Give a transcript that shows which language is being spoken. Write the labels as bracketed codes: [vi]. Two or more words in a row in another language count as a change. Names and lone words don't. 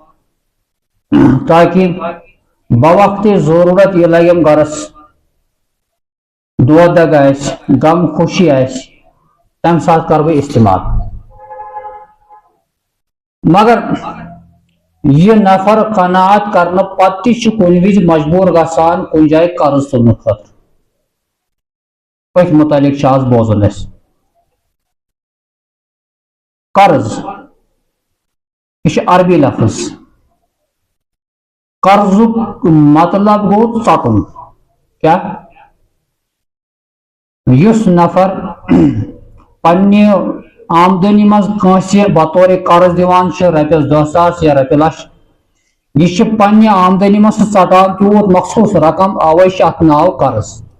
[ks] تاکہ بوقت ضرورت یہ لگم گرس دود دگ آس غم خوشی آس تمہ سات کر بہ استعمال مگر یہ نفر قناعت کرنے پتہ کن وز مجبور گژھان کن جائے قرض تلنے خاطر پتھ متعلق آز بوزن اس قرض یہ عربی لفظ قرضک مطلب گو ژٹن کیا یس نفر پنہ آمدنی مز کٲنٛسہِ بطور قرض دِوان رۄپیس 10,000 یا رۄپیہِ لچھ یہ پنہ آمدنی مز ژٹان تیوٗت مخصوص رقم اوے ات ناو قرض